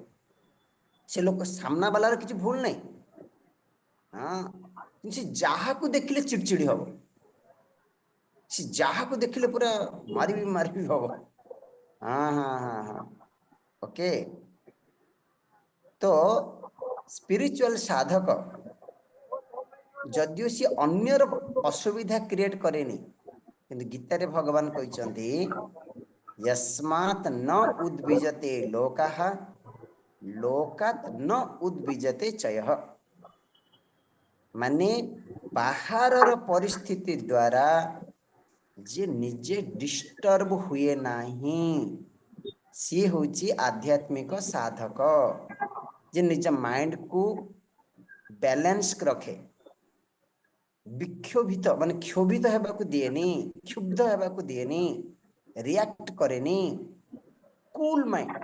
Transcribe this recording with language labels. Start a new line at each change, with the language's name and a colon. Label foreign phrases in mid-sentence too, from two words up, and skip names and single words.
Odia: ସେ ଲୋକ ସାମ୍ନା ବାଲାର କିଛି ଭୁଲ ନାହିଁ, କିନ୍ତୁ ସେ ଯାହାକୁ ଦେଖିଲେ ଚିଡ଼ଚିଡ଼ି ହବ, ସେ ଯାହାକୁ ଦେଖିଲେ ପୁରା ମାରିବି ହବ। ହଁ। ଓକେ, ତ ସ୍ପିରିଚୁଆଲ ସାଧକ ଯଦିଓ ସିଏ ଅନ୍ୟର ଅସୁବିଧା କ୍ରିଏଟ୍ କରେନି, କିନ୍ତୁ ଗୀତାରେ ଭଗବାନ କହିଛନ୍ତି
Sanskrit: यस्मात् न उद्विजते लोकाः लोकात् न उद्विजते चयः।
Odia: ମାନେ ବାହାରର ପରିସ୍ଥିତି ଦ୍ୱାରା ଯେ ନିଜେ ଡିଷ୍ଟର୍ବ ହୁଏ ନାହିଁ, ସିଏ ହେଉଛି ଆଧ୍ୟାତ୍ମିକ ସାଧକ। ଯେ ନିଜ ମାଇଣ୍ଡକୁ ବ୍ୟାଲେନ୍ସ ରଖେ, ବିକ୍ଷୋଭିତ ମାନେ କ୍ଷୋଭିତ ହେବାକୁ ଦିଏନି, କ୍ଷୁବ୍ଧ ହେବାକୁ ଦିଏନି, ରିଆକ୍ଟ କରେନି,
English: cool mind.